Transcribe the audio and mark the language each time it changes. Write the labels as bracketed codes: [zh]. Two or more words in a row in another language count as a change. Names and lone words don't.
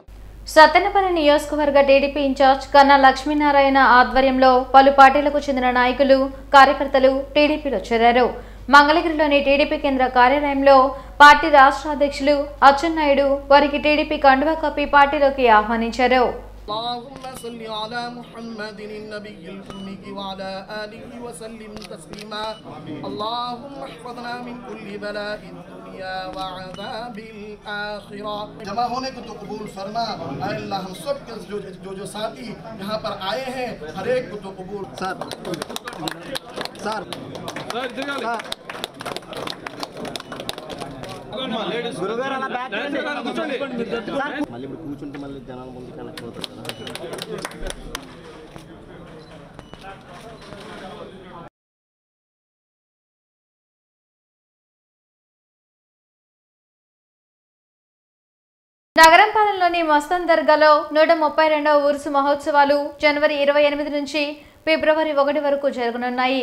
[te] సత్తెనపల్లి నియోజకవర్గ టీడీపీ ఇన్ఛార్జ్ కన్నా లక్ష్మీనారాయణ ఆధ్వర్యంలో పలు పార్టీలకు చెందిన నాయకులు, కార్యకర్తలు టీడీపీలో చేరారు. మంగళగిరిలోని టీడీపీ కేంద్ర కార్యాలయంలో పార్టీ రాష్ట్ర అధ్యక్షులు అచ్చెన్నాయుడు వారికి టీడీపీ కండువా కప్పి పార్టీలోకి ఆహ్వానించారు. [ar] اللهم صل على محمد النبي الأمي وعلى آله وسلم تسليما اللهم احفظنا من كل بلاء الدنيا وعذاب الآخرة. [ur] جمع ہونے کو تو قبول فرما اللہ، ہم سب کے جو ساتھی یہاں پر آئے ہیں ہر ایک کو تو قبول. [te] सर గురుగారు అలా బ్యాక్ మళ్ళీ ఇప్పుడు కూర్చుంటే మళ్ళీ జనాల ముందు కనెక్ట్ అవుతారు. నగరంపాలెంలోని మస్తాన్ దర్గాలో 132వ ఉరుసు మహోత్సవాలు జనవరి 28 నుంచి ఫిబ్రవరి 1 వరకు జరగనున్నాయి.